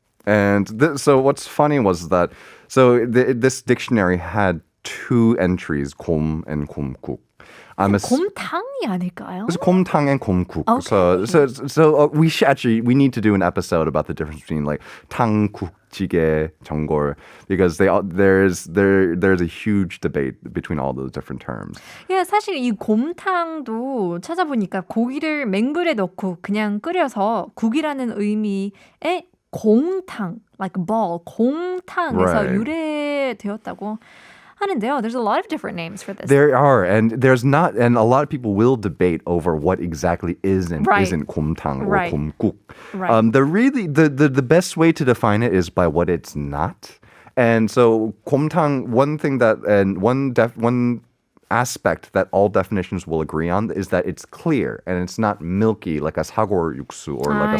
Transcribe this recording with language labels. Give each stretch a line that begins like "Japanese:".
English: And so what's funny was that, this dictionary had two entries, 곰 and 곰국.
Korean: 곰탕이 아닐까요?
English: It's 곰탕 and 곰국. Okay. So we need to do an episode about the difference between like 탕국, 찌개, 전골, because there's a huge debate between all those different terms.
Korean: 예, 사실 이 곰탕도 찾아보니까 고기를 맹물에 넣고 그냥 끓여서 국이라는 의미의 공탕,
English: like ball,
Korean: 공탕에서
English: Right.
Korean: 유래되었다고 하는데요.
English: There's a lot of different names for this. There are, and a lot of people will debate over what exactly is and Right. isn't 곰탕 or Right. 곰국. Right. The best way to define it is by what it's not. And so 곰탕, one aspect that all definitions will agree on is that it's clear and it's not milky like a 사골육수 or like